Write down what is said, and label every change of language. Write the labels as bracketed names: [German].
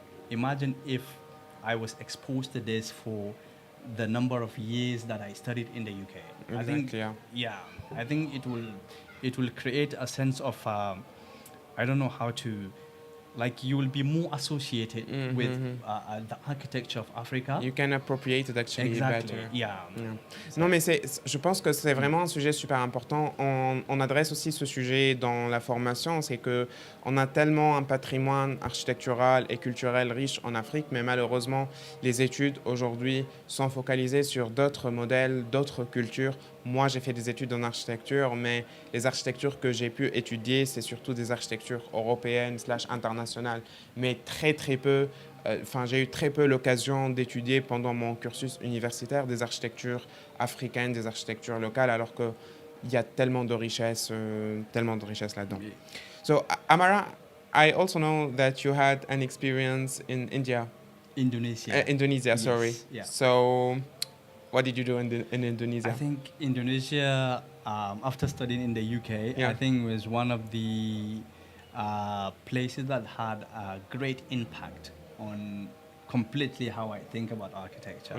[English] Imagine if I was exposed to this for the number of years that I studied in the UK. Exactly, I think, I think it will create a sense of, I don't know how to, like you will be more associated with the architecture of Africa. You can appropriate it actually better. Yeah. [French] Non, mais je pense que c'est vraiment un sujet super important. On adresse aussi ce sujet dans la formation, c'est que on a tellement un patrimoine architectural et culturel riche en Afrique, mais malheureusement, les études aujourd'hui sont focalisées sur d'autres modèles, d'autres cultures. Moi, j'ai fait des études en architecture, mais les architectures que j'ai pu étudier, c'est surtout des architectures européennes / internationales, mais très, très peu. J'ai eu très peu l'occasion d'étudier pendant mon cursus universitaire des architectures africaines, des architectures locales, alors qu'il y a tellement de richesses là-dedans. [English] So, Amara, I also know that you had an experience in India. Indonesia, Indonesia, sorry. Yeah. So, What did you do in Indonesia? I think Indonesia, after studying in the UK, Yeah. I think was one of the places that had a great impact on completely how I think about architecture.